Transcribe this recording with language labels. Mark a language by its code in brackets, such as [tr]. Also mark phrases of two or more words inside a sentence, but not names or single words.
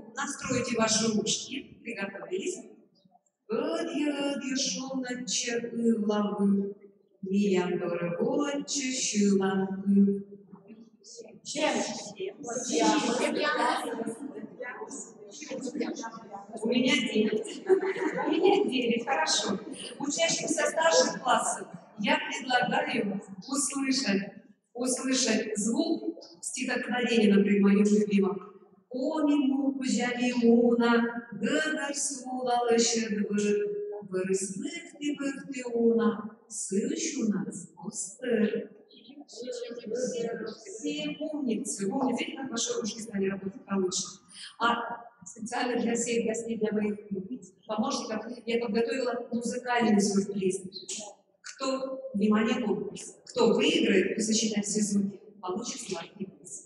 [ru] Настройте ваши ушки. Приготовились. У меня 9. У меня 9, хорошо. Учащимся старших классов я предлагаю услышать звук стихотворения, например, моего любимого. Омину кузялимуна, гагар сулалышедвы, вырысвыхты-выхты-уна, сыщу нас постер. Все умницы, видите, как ваши ручки стали работать получше. А специально для всех гостей, для моих помощников, я подготовила музыкальный сюрприз. Кто, внимание, конкурс, кто выиграет, и сосчитать все звуки, получит сладкий приз.